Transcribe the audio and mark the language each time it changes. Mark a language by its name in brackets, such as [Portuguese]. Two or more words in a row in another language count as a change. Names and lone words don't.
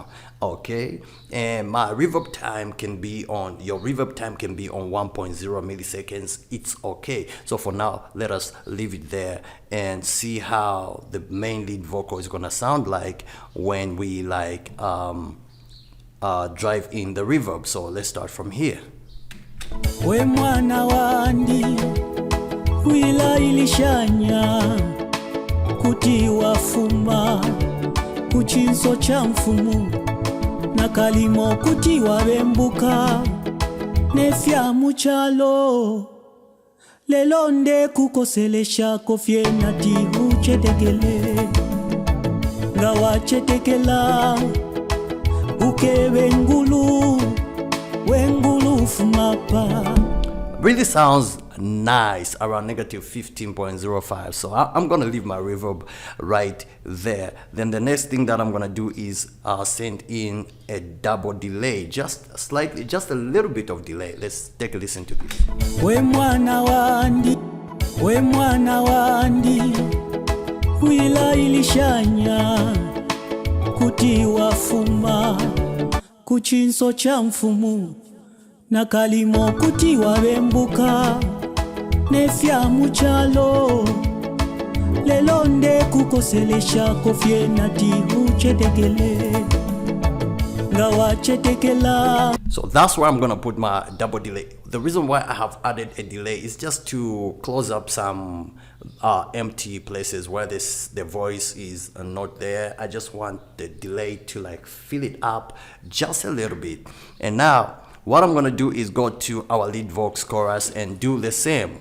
[English] Okay, and my reverb time can be on, your reverb time can be on 1.0 milliseconds. It's okay. So for now, let us leave it there and see how the main lead vocal is gonna sound like when we like drive in the reverb. So let's start from here. [Bemba] We mwana wandi wila ilishanya kuti wafuma kuchinso cha mfumu na kalimo kuti wabembuka nefya muchalo lelo nde kukoselesha kofye nati uchetekele ngawa chetekela ukebe ngulu wengulu fumapa. [English] Really sounds nice around negative 15.05. So I'm gonna leave my reverb right there. Then the next thing that I'm gonna do is send in a double delay, just slightly, just a little bit of delay. Let's take a listen to this. [Bemba] We mwana wandi, we mwana wandi wila ilishanya kuti wafuma kuchinso cha mfumu na kalimo kuti wabembuka nefya muchalo lelo nde kukoselesha kofye nati uchetekele ngawa chetekela. [English] So that's where I'm gonna put my double delay. The reason why I have added a delay is just to close up some empty places where the voice is not there. I just want the delay to like fill it up just a little bit. And now what I'm gonna do is go to our lead vox chorus and do the same.